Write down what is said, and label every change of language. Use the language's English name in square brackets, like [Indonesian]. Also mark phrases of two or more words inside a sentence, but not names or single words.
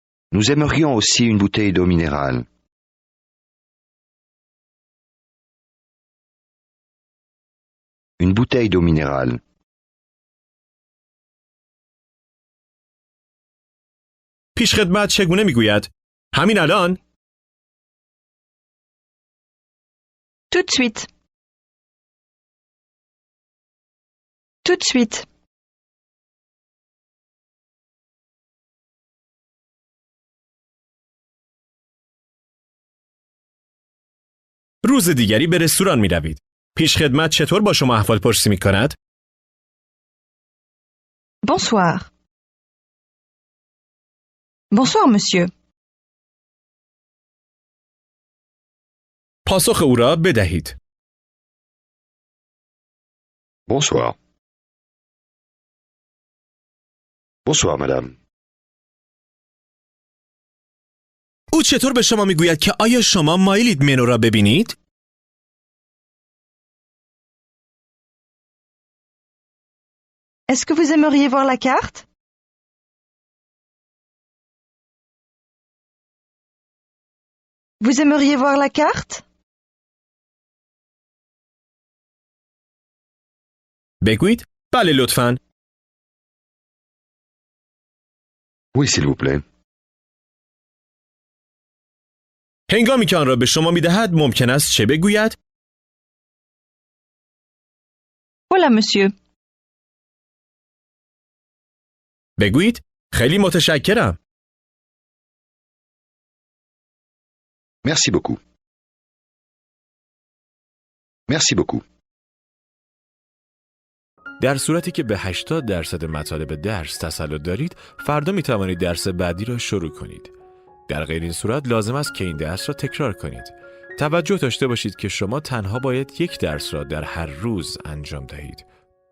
[French] Nous aimerions aussi une bouteille d'eau minérale. Une bouteille d'eau minérale. [Persian] پیشخدمت چگونه میگوید؟ همین الان؟ [French] Tout de suite. Tout de suite. [Persian] روز دیگری به رستوران می روید. پیشخدمت چطور با شما احوال پرسی می کند؟ [French] Bonsoir. Bonsoir, monsieur. [Persian] پاسخ او را بدهید. [French] Bonsoir. Bonsoir, madame. [Persian] او چطور به شما میگوید که آیا شما مایلید منو را ببینید؟ [French] Est-ce que vous aimeriez voir la carte? Vous aimeriez voir la carte? [Persian] بگویید بله لطفاً. [French] Oui, s'il vous plaît. [Persian] هنگامی که آن را به شما میدهد ممکن است چه بگوید؟ [French] Voilà, monsieur. [Persian] بگویید خیلی متشکرم. [French] Merci beaucoup. Merci beaucoup. [Persian] در صورتی که به 80% مطالب درس تسلط دارید، فردا می توانید درس بعدی را شروع کنید. در غیر این صورت لازم است که این درس را تکرار کنید. توجه داشته باشید که شما تنها باید یک درس را در هر روز انجام دهید.